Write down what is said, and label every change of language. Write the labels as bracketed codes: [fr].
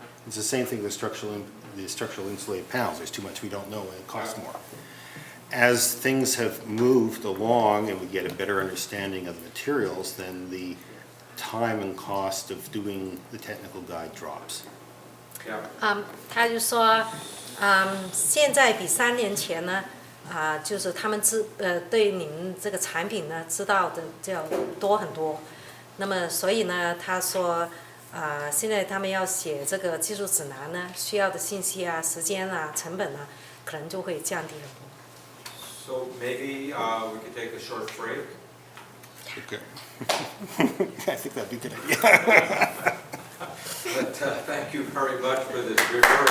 [en] It's the same thing with the structural insulated panels. There's too much we don't know and it costs more. As things have moved along and we get a better understanding of the materials, then the time and cost of doing the technical guide drops. Yeah. [zh] 他就说，现在比3年前呢，就是他们对你们这个产品呢知道的就要多很多。那么所以呢，他说，现在他们要写这个技术指南呢，需要的信息啊、时间啊、成本啊，可能就会降低很多。 [en] So maybe we could take a short break. Okay. I think that'd be a good idea. But thank you very much for this very